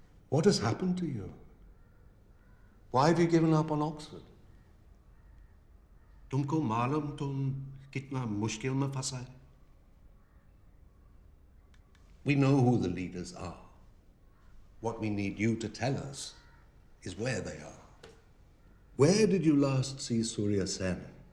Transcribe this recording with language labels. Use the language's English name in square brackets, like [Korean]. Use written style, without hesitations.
[English] What has happened to you? Why have you given up on Oxford? [Hindi] तुमको मालूम तुम कितना मुश्किल में फंसा है? [English] We know who the leaders are. What we need you to tell us is where they are. Where did you last see Surya Sen?